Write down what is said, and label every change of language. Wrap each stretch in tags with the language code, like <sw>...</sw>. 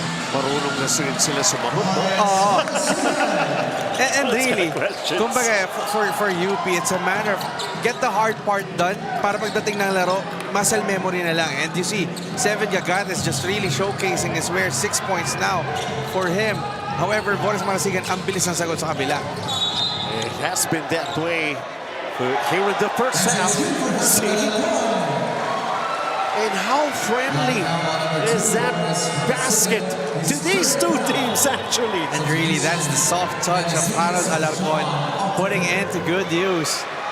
<tl>Marunong na sila sumagot.</tl> <en>And really,</en> <tl>kumbaga,</tl> <en>for UP, it's a matter of get the hard part done</en> <tl>para pagdating ng laro,</tl> <en>muscle memory</en> <tl>na lang.</tl> <en>And you see, Seven Gagat is just really showcasing his wear 6 points now for him. However,</en> <tl>Boris Marasigan, ang bilis ng sagot sa kabila.</tl> <en>It has been that way here in the first half. See? And how friendly is that basket to these two teams, actually? And really, that's the soft touch of Harold Alarcon putting into good use.</en>